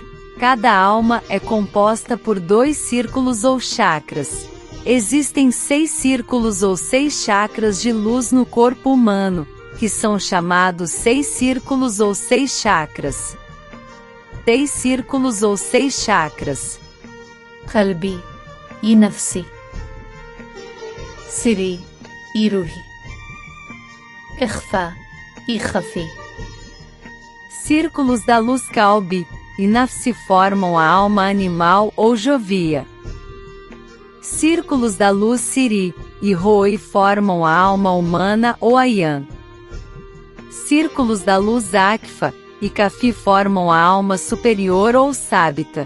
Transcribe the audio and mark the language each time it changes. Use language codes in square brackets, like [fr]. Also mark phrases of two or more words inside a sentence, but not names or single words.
[pt] Cada alma é composta por 2 círculos ou chakras. Existem 6 círculos ou 6 chakras de luz no corpo humano, que são chamados 6 círculos ou 6 chakras. 6 círculos ou 6 chakras. [ar] قلبي e نفسي سري e روحي إخفاء e خفي. [pt] Círculos da luz Kalbi e Nafsi formam a alma animal ou jovia. Círculos da luz Siri e Roi formam a alma humana ou Ayan. Círculos da luz Akfa e Kafi formam a alma superior ou Sábita.